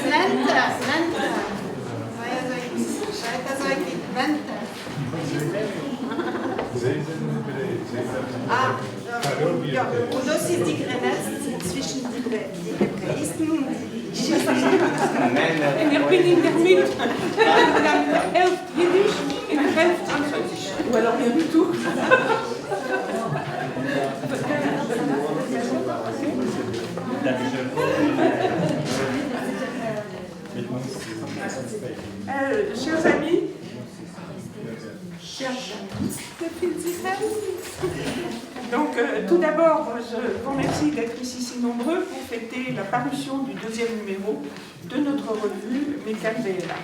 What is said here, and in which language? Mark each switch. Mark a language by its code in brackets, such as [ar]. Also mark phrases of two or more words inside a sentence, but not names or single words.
[de] Ja, und das ist die Grenze zwischen den Hebräisten und die Schiiten. [nl] En ik ben in de midden. De helft Jiddisch en de helft Französisch. [fr] Ou alors rien du tout. Chers amis, donc tout d'abord, je vous remercie d'être ici si nombreux pour fêter la parution du deuxième numéro de notre revue Mekan Ve'elach.